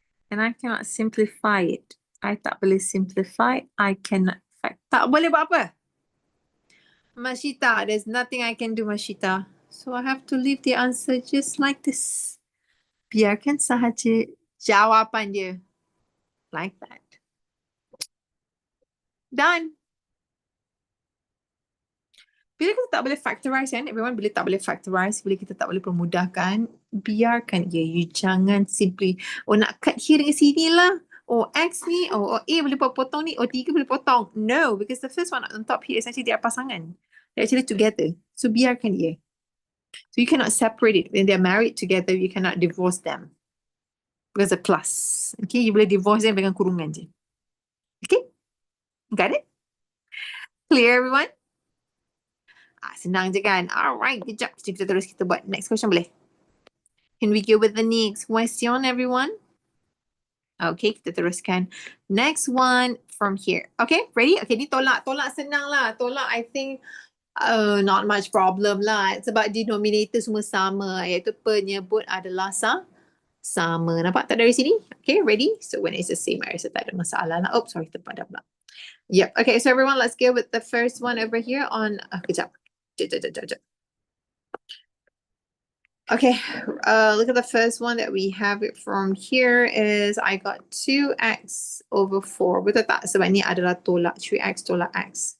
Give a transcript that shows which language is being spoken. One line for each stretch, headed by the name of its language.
English: And I cannot simplify it.
Malay: I tak boleh simplify.
English: I cannot
Malay: tak boleh buat apa?
English: Mashita, there's nothing I can do, Mashita. So I have to leave the answer just like this.
Malay: Biarkan sahaja jawapan dia. Like that.
English: Done.
Malay: Bila kita tak boleh factorize kan, everyone, bila tak boleh factorize, bila kita tak boleh permudahkan, biarkan je. You jangan simply, oh nak cut here dengan sini lah. Oh X ni, oh A boleh potong ni, oh 3 boleh potong.
English: No, because the first one on top here is actually they are pasangan. They're actually together.
Malay: So biarkan dia.
English: So you cannot separate it. When they're married together, you cannot divorce them. Because of plus. Okay, you boleh divorce them dengan kurungan je. Okay, got it? Clear everyone?
Malay: Senang je kan?
English: Alright, kejap.
Malay: Kita terus kita buat next question boleh?
English: Can we go with the next question, everyone?
Malay: Okay, kita teruskan. Next one from here. Okay, ready? Okay, ni tolak. Tolak senang lah.
English: Tolak, I think, not much problem lah.
Malay: Sebab denominator semua sama. Iaitu penyebut adalah sama. Nampak tak dari sini?
English: Okay, ready? So when it's the same,
Malay: I rasa tak ada masalah lah.
English: Oh, sorry, terpadah pula. Yep. Okay, so everyone, let's go with the first one over here on... kejap. Sekejap. Okay, look at the first one that we have it from here is I got 2x over 4.
Malay: Betul tak? Sebab ni adalah tolak 3x tolak x.